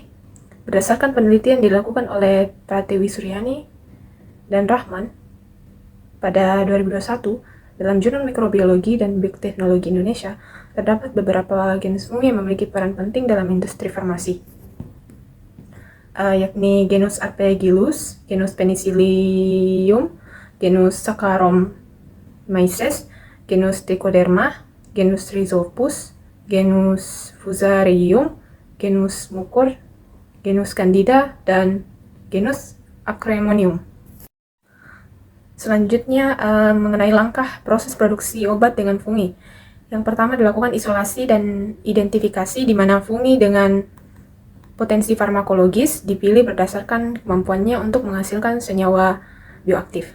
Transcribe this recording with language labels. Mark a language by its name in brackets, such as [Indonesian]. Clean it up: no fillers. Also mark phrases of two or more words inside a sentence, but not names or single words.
[Indonesian] Berdasarkan penelitian dilakukan oleh Pratiwi Suryani dan Rahman pada 2021 dalam Jurnal Mikrobiologi dan Bioteknologi Indonesia, terdapat beberapa jenis fungi yang memiliki peran penting dalam industri farmasi, yakni genus Aspergillus, genus Penicillium, genus Saccharomyces, genus Trichoderma, genus Rhizopus, genus Fusarium, genus Mucor, genus Candida, dan genus Acremonium. Selanjutnya mengenai langkah proses produksi obat dengan fungi. Yang pertama dilakukan isolasi dan identifikasi di mana fungi dengan potensi farmakologis dipilih berdasarkan kemampuannya untuk menghasilkan senyawa bioaktif.